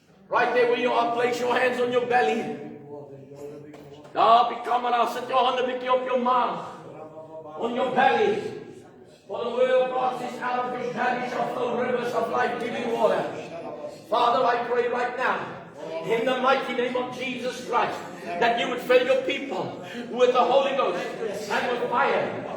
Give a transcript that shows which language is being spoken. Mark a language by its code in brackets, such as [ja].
[en] Right there where you are, place your hands on your belly. [af] Daar op die camera, sit jou hande bietjie op jou maag. [en] On your belly. For the word of God says, out of your belly shall flow rivers of life-giving water. Father, I pray right now, in the mighty name of Jesus Christ, that you would fill your people with the Holy Ghost and with fire.